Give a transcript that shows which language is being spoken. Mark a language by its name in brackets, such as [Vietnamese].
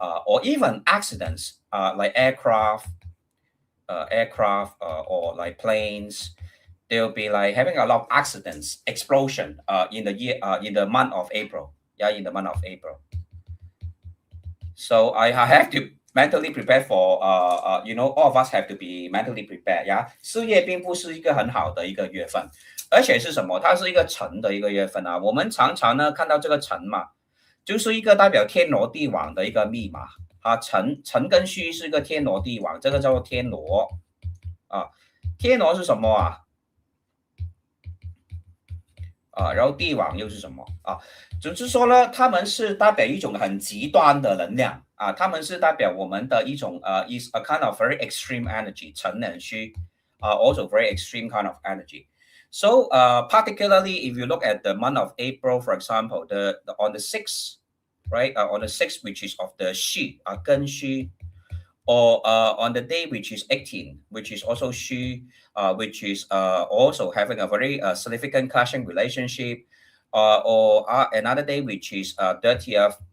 [English] Or even accidents like aircraft or like planes. They'll be like having a lot of accidents, explosion in the month of April. Yeah, in the month of April. So I have to mentally prepare for all of us have to be mentally prepared 呀。 [Chinese] 事业并不是一个很好的一个月份，而且是什么？它是一个辰的一个月份啊。我们常常呢看到这个辰嘛，就是一个代表天罗地网的一个密码啊。辰跟戌是一个天罗地网，这个叫做天罗啊。天罗是什么啊？然后地网又是什么啊？总之说呢，他们是代表一种很极端的能量啊，他们是代表我们的一种 [English] is a kind of very extreme energy，辰and虚also very extreme kind of energy. So particularly if you look at the month of April, for example, the on the 6th, right, on the 6th, which is of the 戌庚戌or on the day which is 18, which is also Shui, which is also having a very significant clashing relationship, or another day which is 30th.